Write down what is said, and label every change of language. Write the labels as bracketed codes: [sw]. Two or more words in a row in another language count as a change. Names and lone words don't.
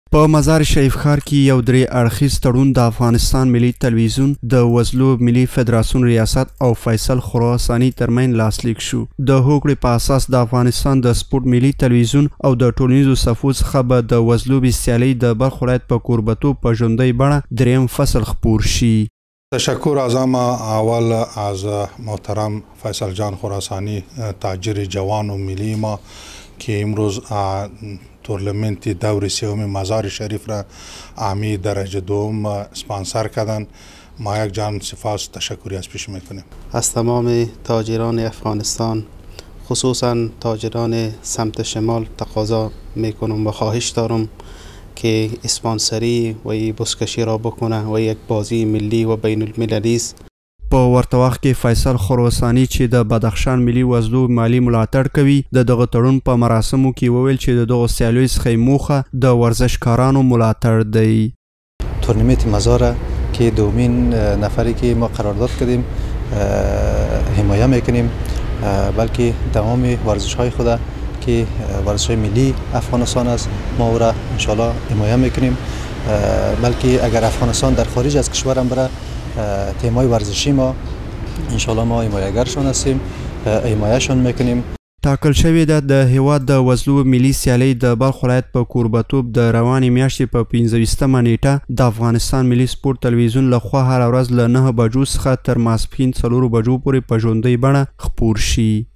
[ps] په مزار شریف ښار کې یو درې اړخیز تړون د افغانستان ملي تلویزیون د وزلو ملي فدراسیون ریاست او فیصل خراساني ترمنځ لاسلیک شو. د هوکړې په اساس د افغانستان د سپورت ملي تلویزیون او د ټولنیزو صفحو څخه به د وزلوبې سیالۍ د بلخ ولایت په کوربتوب په ژوندۍ بڼه دریم فصل خپور شي. [fa] تشکر از اول از محترم فیصل جان خراسانی تاجر جوان و ملی ما که امروز تورنمنت دور سوم مزار شریف را عامی درجه دوم اسپانسر کردند. ما یک جان سپاس تشکری از پیش میکنیم از تمام تاجران افغانستان، خصوصا تاجران سمت شمال تقاضا میکنم و خواهش دارم که اسپانسری و بزکشی را بکنه و یک بازی ملی و بین المللی است. [ps] په ورته وخت کې فیصل خراساني چې د بدخشان ملي وزلو مالی ملاتړ کوي د دغه تړون په مراسمو کې وویل چې د دغه سیالیو څخه موخه د ورزشکارانو ملاتړ دی. [fa] تورنمنت مزار که دومین نفری که ما قرارداد کردیم حمایت میکنیم، بلکه تمام ورزش های خود که ورزش های ملی افغانستان است ما او را انشالله حمایت میکنیم، بلکه اگر افغانستان در خارج از کشورم بره تیمای ورزشی ما انشالله ما حمایتگرشان هستیم، حمایتشان میکنیم. [ps] ټاکل شوې ده د هیواد د وزلو ملي سیالۍ د بلخ ولایت په کوربتوب د روانې میاشتې په 15مه نیټه د افغانستان ملي سپورت تلویزیون لخوا هره ورځ له 9 بجو څخه تر ماسپښین 4 بجو پورې په ژوندۍ بڼه خپور شي.